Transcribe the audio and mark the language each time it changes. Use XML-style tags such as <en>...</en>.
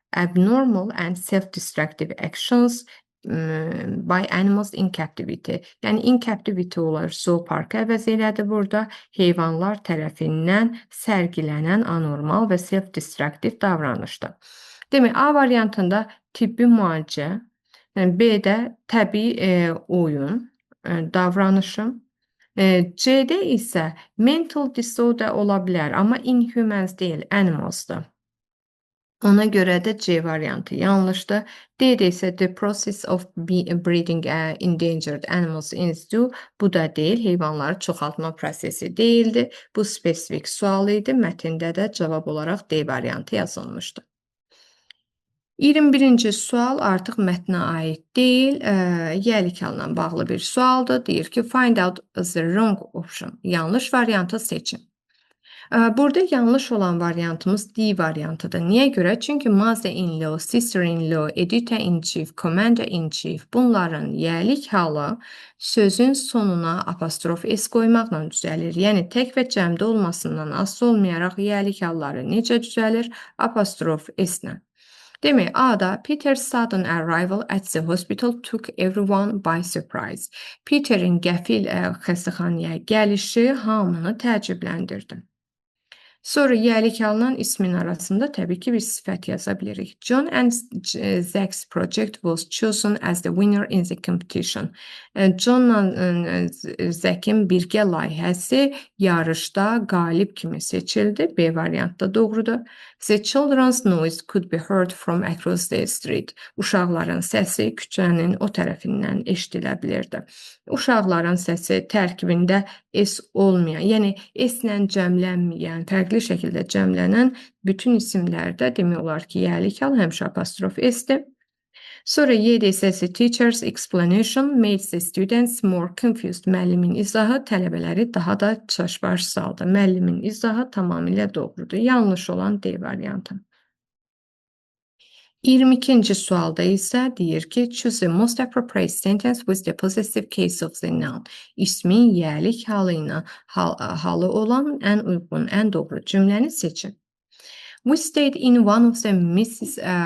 <en>Abnormal and self-destructive actions by animals in captivity.</en> <az>Yəni,</az> <en>in captivity</en> <az>olar zooparkı əvəz elədi burada. Heyvanlar tərəfindən sərgilənən anormal və self-destructive davranışdır. Demək, A variantında tibbi müalicə, B-də təbii oyun davranışı, C-də isə mental disorder ola bilər, amma inhumans deyil, animalsdır. Ona görə də C variantı yanlışdır. D-də isə</az> <en>the process of breeding endangered animals in zoo,</en> <az>bu da deyil, heyvanları çoxaltma prosesi deyildi. Bu spesifik sual idi, mətndə də cavab olaraq D variantı yazılmışdı. 21-ci sual artıq mətnə aid deyil, yəlikanla bağlı bir sualdır. Deyir ki,</az> <en>find out the wrong option.</en> <az>Yanlış variantı seçin. Burada yanlış olan variantımız D variantıdır. Niyə görə? Çünki mother-in-law, sister-in-law, editor-in-chief, commander-in-chief bunların yəlik halı sözün sonuna apostrof S qoymaqla düzəlir. Yəni, tək və cəmdə olmasından asılı olmayaraq yəlik halları necə düzəlir? Apostrof S-lə. Demək, A-da</az> <en>Peter's sudden arrival at the hospital took everyone by surprise.</en> <az>Peterin qəfil xəstəxanaya gəlişi hamını təəccübləndirdi. Sonra yəlik alınan ismin arasında təbii ki bir sifət yaza bilirik.</az> <en>John and Zach's project was chosen as the winner in the competition.</en> <az>Johnla Zach'in birgə layihəsi yarışda qalib kimi seçildi. B variantı da doğrudur.</az> <en>The children's noise could be heard from across the street.</en> <az>Uşaqların səsi küçənin o tərəfindən eşidilə bilirdi. Uşaqların səsi tərkibində S olmayan, yəni S-lə cəmlənməyən, fərqli şəkildə cəmlənən bütün isimlərdə demək olar ki, yəlik al həmişə apostrof S-dir. Sonra Y-də isə</az> <en>the teacher's explanation made the students more confused.</en> <az>Müəllimin izahı tələbələri daha da çaşbaş saldı. Müəllimin izahı tamamilə doğrudur. Yanlış olan D variantı. 22-ci sualda isə deyir ki,</az> <en>choose the most appropriate sentence with the possessive case of the noun.</en> <az>İsmin yəlik halı ilə halı olan ən uyğun, ən doğru cümləni seçin.</az> <en>We stayed in one of the Mrs.</en>